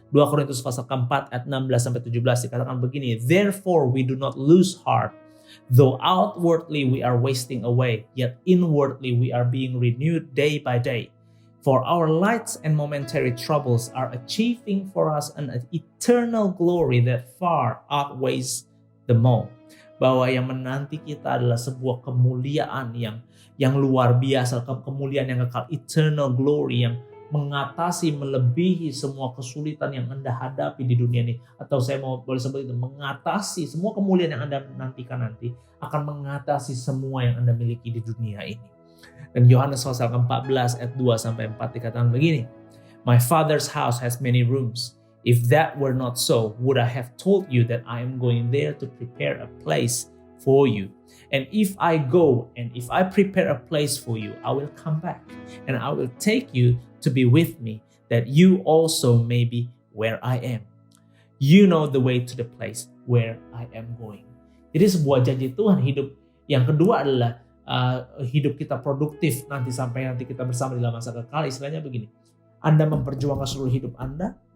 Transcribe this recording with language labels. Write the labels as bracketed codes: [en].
[en] 2 Korintus [id] pasal keempat ayat 16-17 dikatakan begini, [en] "Therefore we do not lose heart, though outwardly we are wasting away, yet inwardly we are being renewed day by day. For our light and momentary troubles are achieving for us an eternal glory that far outweighs them all." [id] Bahwa yang menanti kita adalah sebuah kemuliaan yang luar biasa, kemuliaan yang kekal, [en] eternal glory [id] yang mengatasi, melebihi semua kesulitan yang Anda hadapi di dunia ini. Atau saya boleh sebut itu, mengatasi semua kemuliaan yang Anda nantikan nanti, akan mengatasi semua yang Anda miliki di dunia ini. Dan Yohanes pasal 14 ayat 2-4 dikatakan begini, [en] "My Father's house has many rooms. If that were not so, would I have told you that I am going there to prepare a place for you? And if I go and if I prepare a place for you, I will come back and I will take you to be with me, that you also may be where I am. You know the way to the place where I am going." [id] Jadi sebuah janji Tuhan hidup. Yang kedua adalah hidup kita produktif sampai nanti kita bersama di dalam masa kekal. Istilahnya begini, Anda memperjuangkan seluruh hidup Anda.